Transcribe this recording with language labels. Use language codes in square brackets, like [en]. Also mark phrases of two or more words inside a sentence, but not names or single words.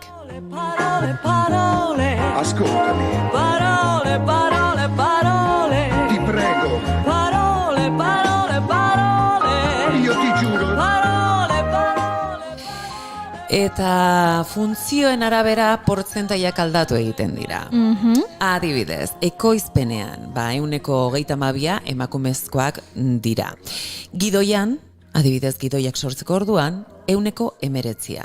[it] Parole, parole. Ascoltami, Parole, parole, parole. ti prego, Parole, parole, parole. io ti giuro. Parole, parole. [eu] Eta funtzioen arabera portzentaiak aldatu egiten dira. Adibidez, ekoizpenean, 132 emakumezkoak dira. Gidoian, adibidez gidoiak sortzeko orduan, 119.